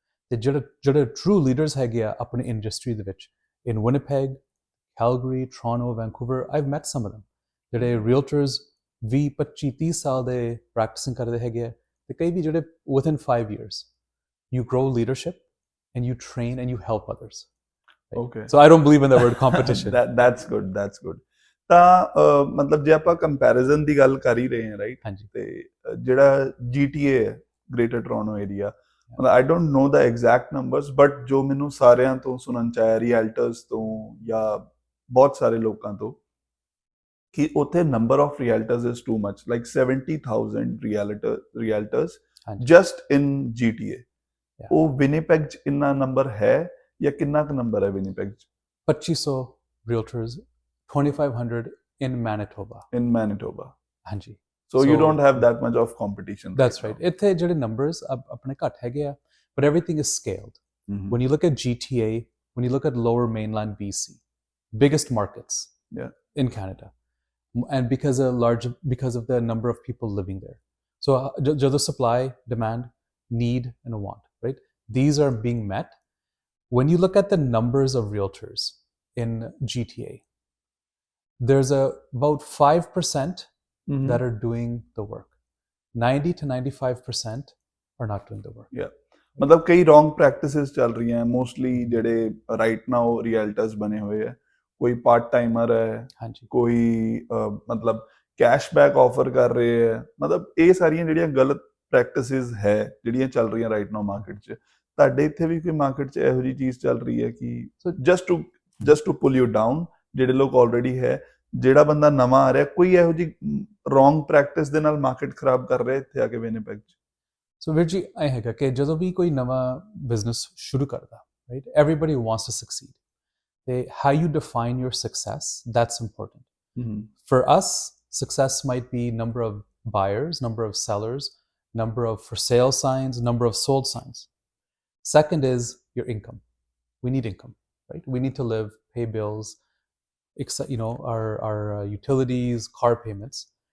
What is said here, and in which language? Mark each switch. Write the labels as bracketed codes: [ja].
[pa] ਤੇ ਜਿਹੜੇ true leaders ਹੈਗੇ ਆ ਆਪਣੀ industry ਦੇ ਵਿੱਚ, [en] in Winnipeg, Calgary, Toronto, Vancouver, I've met some of them. [pa] ਜਿਹੜੇ realtors 20-25-30 ਸਾਲ ਦੇ practicing ਕਰਦੇ ਹੈਗੇ ਆ, ਤੇ ਕਈ ਵੀ ਜਿਹੜੇ [en] within 5 years, you grow leadership and you train and you help others. Right? So I don't believe in the word competition. That's good. [pa] ਤਾਂ ਮਤਲਬ ਜੇ ਆਪਾਂ ਕੰਪੈਰੀਜ਼ਨ ਦੀ ਗੱਲ ਕਰ ਹੀ ਰਹੇ ਹਾਂ, ਰਾਈਟ? ਤੇ ਜਿਹੜਾ GTA ਹੈ, ਗ੍ਰੇਟਰ ਟੋਰਾਂਟੋ ਏਰੀਆ, ਮਤਲਬ [en] I don't know the exact numbers, [pa] but ਜੋ ਮੈਨੂੰ ਸਾਰਿਆਂ ਤੋਂ ਸੁਣਨ ਚ ਆਇਆ, ਰੀਅਲਟਰਸ ਤੋਂ ਜਾਂ ਬਹੁਤ ਸਾਰੇ ਲੋਕਾਂ ਤੋਂ, ਕਿ ਉੱਥੇ [en] number of realtors is too much, like 70,000 realtors just in GTA. [pa] ਉਹ ਵਿਨੀਪੈਗ ਚ ਇੰਨਾ ਨੰਬਰ ਹੈ ਜਾਂ ਕਿੰਨਾ ਕੁ ਨੰਬਰ ਹੈ ਵਿਨੀਪੈਗ ਚ? [en] 2500 realtors, 2,500 in Manitoba. ਹਾਂਜੀ. So you don't have that much of competition. That's right. [pa] ਇੱਥੇ ਜਿਹੜੇ numbers ਆਪਣੇ ਘੱਟ ਹੈਗੇ ਆ, [en] but everything is scaled. When you look at GTA, when you look at lower mainland BC, biggest markets in Canada, and because of the number of people living there. So the supply, demand, need, and want, right? These are being met. When you look at the numbers of realtors in GTA, there's about 5% that are doing the work. 90 to 95% are not doing the work. Yeah. [pa] ਮਤਲਬ ਕਈ wrong practices ਚੱਲ ਰਹੀਆਂ ਹੈ, mostly ਜਿਹੜੇ right now realtors ਬਣੇ ਹੋਏ ਹੈ, ਕੋਈ ਪਾਰਟ ਟਾਈਮਰ ਹੈ, ਕੋਈ ਮਤਲਬ ਕੈਸ਼ਬੈਕ ਆਫਰ ਕਰ ਰਹੇ ਹੈ, ਮਤਲਬ ਇਹ ਸਾਰੀਆਂ ਜਿਹੜੀਆਂ ਗਲਤ ਪ੍ਰੈਕਟਿਸਿਸ ਹੈ ਜਿਹੜੀਆਂ ਚੱਲ ਰਹੀਆਂ ਰਾਈਟ ਨਾਓ ਮਾਰਕੀਟ 'ਚ। ਤੁਹਾਡੇ ਇੱਥੇ ਵੀ ਕੋਈ ਮਾਰਕੀਟ 'ਚ ਇਹੋ ਜਿਹੀ ਚੀਜ਼ ਚੱਲ ਰਹੀ ਹੈ ਕਿ [en] just to pull you down, [pa] ਜਿਹੜੇ ਲੋਕ ਆਲਰੇਡੀ ਹੈ, ਜਿਹੜਾ ਬੰਦਾ ਨਵਾਂ ਆ ਰਿਹਾ, ਕੋਈ ਇਹੋ ਜਿਹੀ ਰੋਂਗ ਪ੍ਰੈਕਟਿਸ ਦੇ ਨਾਲ ਮਾਰਕੀਟ ਖਰਾਬ ਕਰ ਰਿਹਾ ਇੱਥੇ ਆ ਕੇ ਵਿਨੀਪੈਗ 'ਚ? ਸੋ ਵੀਰ ਜੀ, ਇਹ ਹੈਗਾ ਕਿ ਜਦੋਂ ਵੀ ਕੋਈ ਨਵਾਂ ਬਿਜ਼ਨਸ ਸ਼ੁਰੂ ਕਰਦਾ, right, [en] Everybody wants to succeed. How you define your success, that's important. For us, success might be number of buyers, number of sellers, number of for sale signs, number of sold signs. Second is your income. We need income, right? We need to live, pay bills, our utilities, car payments.